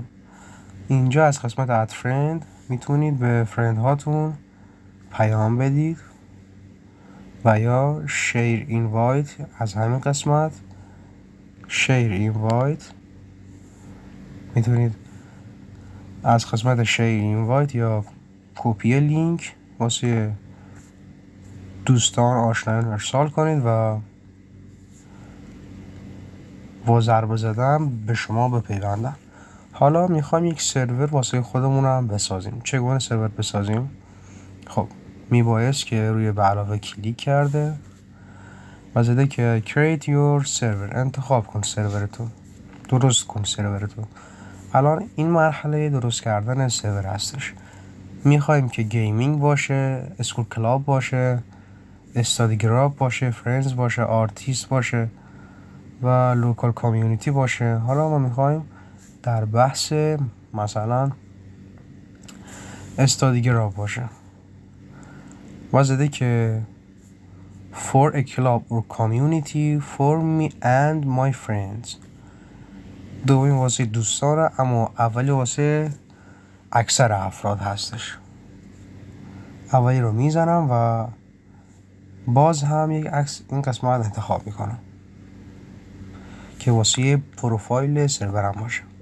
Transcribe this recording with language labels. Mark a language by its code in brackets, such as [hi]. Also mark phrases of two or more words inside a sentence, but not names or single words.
[fa] اینجا از قسمت [en] add friend [fa] میتونید به فرند هاتون پیام بدید و یا [en] share invite, [fa] از همین قسمت [en] share invite [fa] میتونید از قسمت [en] share invite [fa] یا [en] copy link [fa] واسه دوستان آشنایان ارسال کنید و با ضربه زدن به شما بپیوندن. حالا میخوایم یک سرور واسه خودمون هم بسازیم. چگونه سرور بسازیم؟ خب میبایست که روی به علاوه کلیک کرده و زده که [en] create your server، [fa] انتخاب کن سرورتو، درست کن سرورتو. الان این مرحله درست کردن سرور هستش. میخوایم که گیمینگ باشه، [en] school club [fa] باشه، [en] study group [fa] باشه، فرندز باشه، آرتیست باشه و [en] local community [fa] باشه. حالا ما میخوایم در بحث مثلا [en] study group [fa] باشه و زده که [en] for a club or community for me and my friends، [fa] دومی واسه دوستانه اما اولی واسه اکثر افراد هستش. اولی رو میزنم و باز هم یک عکس این قسمت انتخاب میکنم که واسه پروفایل سرورم باشه.